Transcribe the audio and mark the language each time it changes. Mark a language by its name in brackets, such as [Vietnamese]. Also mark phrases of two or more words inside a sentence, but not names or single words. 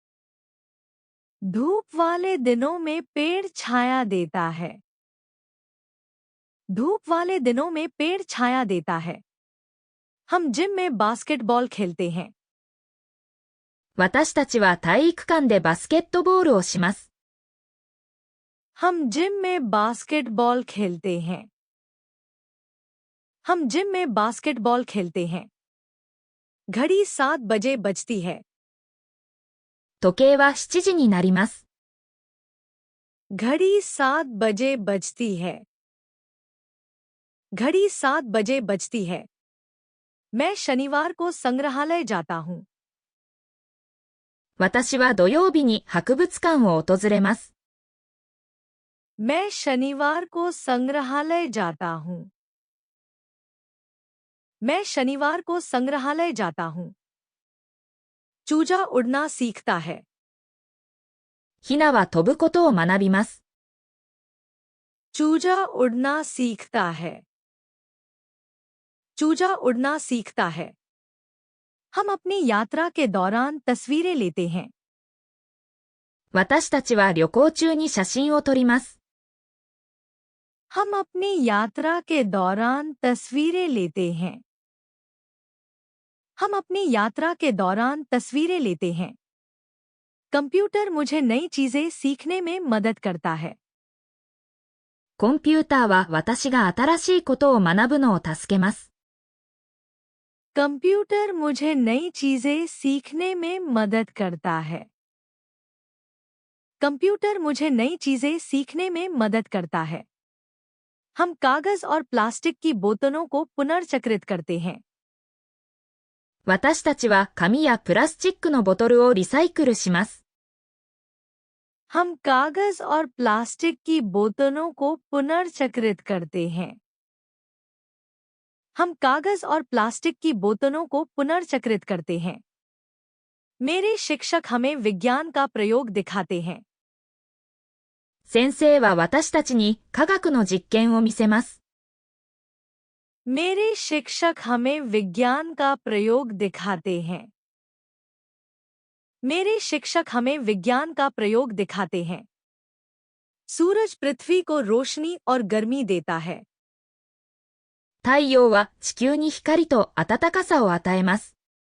[Hindi] धूप वाले दिनों में पेड़ छाया देता है। धूप वाले दिनों में पेड़ छाया देता है। हम जिम में बास्केटबॉल खेलते हैं। [Japanese] 私たちは体育館でバスケットボールをします。 [Hindi] हम जिम में बास्केटबॉल खेलते हैं। हम जिम में बास्केटबॉल खेलते हैं। घड़ी 7 बजे बजती है। [Japanese] 時計は7時になります。 [Hindi] घड़ी 7 बजे बजती है। घड़ी 7 बजे बजती है। मैं शनिवार को संग्रहालय जाता हूँ। [Japanese] 私は土曜日に博物館を訪れます。 [Hindi] मैं शनिवार को संग्रहालय जाता हूँ। मैं शनिवार को संग्रहालय जाता हूँ। चूजा उड़ना सीखता है। [Japanese] ヒナは飛ぶことを学びます。 [Hindi] चूजा उड़ना सीखता है। चूजा उड़ना सीखता है। हम अपनी यात्रा के दौरान तस्वीरें लेते हैं। [Japanese] 私たちは旅行中に写真を撮ります。 [Hindi] हम अपनी यात्रा के दौरान तस्वीरें लेते हैं। हम अपनी यात्रा के दौरान तस्वीरें लेते हैं। कंप्यूटर मुझे नई चीजें सीखने में मदद करता है। [Japanese] コンピューターは私が新しいことを学ぶのを助けます。 [Hindi] कंप्यूटर मुझे नई चीजें सीखने में मदद करता है। कंप्यूटर मुझे नई चीजें सीखने में मदद करता है। हम कागज और प्लास्टिक की बोतलों को पुनर्चक्रित करते हैं। [Japanese] 私たちは紙やプラスチックのボトルをリサイクルします。 [Hindi] हम कागज और प्लास्टिक की बोतलों को पुनर्चक्रित करते हैं। हम कागज और प्लास्टिक की बोतलों को पुनर्चक्रित करते हैं। मेरे शिक्षक हमें विज्ञान का प्रयोग दिखाते हैं। [Japanese] 先生は私たちに科学の実験を見せます。 [Hindi] मेरे शिक्षक हमें विज्ञान का प्रयोग दिखाते हैं। मेरे शिक्षक हमें विज्ञान का प्रयोग दिखाते हैं। सूरज पृथ्वी को रोशनी और गर्मी देता है। [Japanese] 太陽は地球に光と暖かさを与えます。